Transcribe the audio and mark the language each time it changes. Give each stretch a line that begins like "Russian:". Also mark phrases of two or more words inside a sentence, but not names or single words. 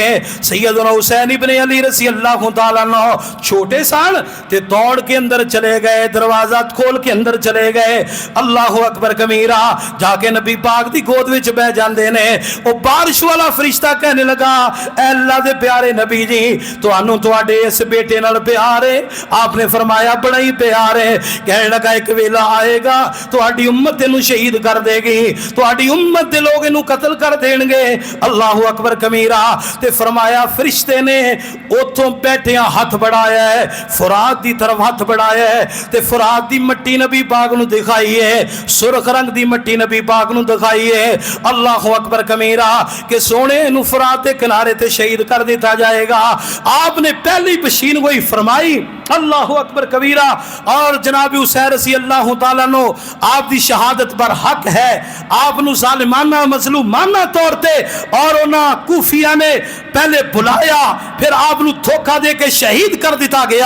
Punjabi: سیدنا حسین ابن علی
Arabic: رضی اللہ تعالیٰ عنہ
Punjabi: چھوٹے سان تے دوڑ کے اندر چلے گئے, دروازہ کھول کے اندر چلے گئے.
Arabic: اللہ اکبر کبیرہ.
Punjabi: جا کے نبی پاک دی گود وچ بیٹھ جاندے نے. او بارش والا فرشتہ کہنے لگا اے اللہ دے پیارے نبی جی تانوں تواڈے اس بیٹے نال پیار ہے. آپ نے فرمایا بڑا ہی پیار ہے. کہنے لگا ایک ویلا آئے گا تواڈی امت اینو شہید کر دے گی, تواڈی امت دے لوگ اینو قتل کر دین گے.
Arabic: اللہ اکبر کبیرہ.
Punjabi: تے فرمایا فرشتے نے اوتھوں بیٹھیاں ہاتھ بڑھایا ہے, فرات دی طرف ہاتھ بڑھایا ہے تے فرات دی مٹی نبی پاک نو دکھائی ہے, سرخ رنگ دی مٹی نبی پاک نو دکھائی ہے.
Arabic: اللہ اکبر کبیرہ
Punjabi: کہ سونے نو فرات دے کنارے تے شہید کر دیتا جائے گا.
Urdu: آپ نے پہلی پشین وہی فرمائی.
Arabic: اللہ اکبر کبیرہ.
Punjabi: اور جناب حسین
Arabic: رضی اللہ تعالیٰ
Punjabi: نو آپ دی شہادت پر حق ہے. آپ نو ظالمانہ مظلومانہ طور تے اور انہاں کوفیہ نے پہلے بلایا پھر آپ نو دھوکا دے کے شہید کر دیتا گیا.